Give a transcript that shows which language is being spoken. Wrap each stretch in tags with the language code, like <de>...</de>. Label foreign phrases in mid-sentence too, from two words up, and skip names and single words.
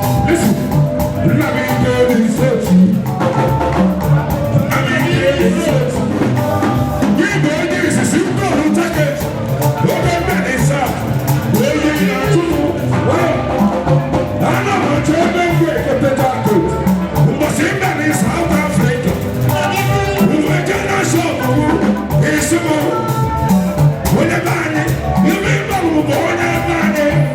<en>Listen, let me get this. We go, this is you go, take it.</en> <ig>Oge m bịara South, wee yie ya tupu, wee, ana m achọ ebe m ga-egote jacket. Ụbọchị m bịara South Africa, uwe jee na shop m, esi m, onye be anyị, ibe ị gbalụ bụ onye be anyị.</ig>